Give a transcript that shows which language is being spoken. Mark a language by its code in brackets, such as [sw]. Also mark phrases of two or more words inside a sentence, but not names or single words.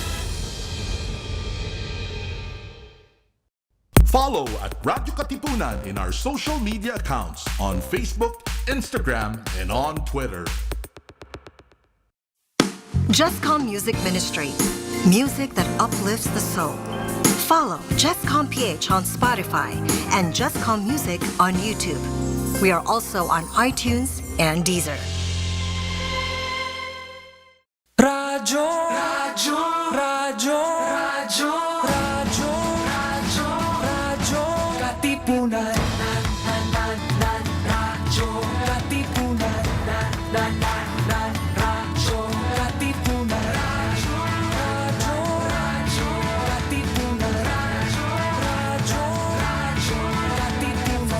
[en] Follow at Radyo Katipunan in our social media accounts on Facebook, Instagram, and on Twitter. Justcom Music Ministry. Music that uplifts the soul. Follow Justcom PH on Spotify and Justcom Music on YouTube. We are also on iTunes and Deezer. Radyo, radyo, radyo, radyo, radyo, radyo, radyo, Katipunan. Radyo, Katipunan. Radyo, Katipunan. Radyo, Katipunan. Radyo, Katipunan.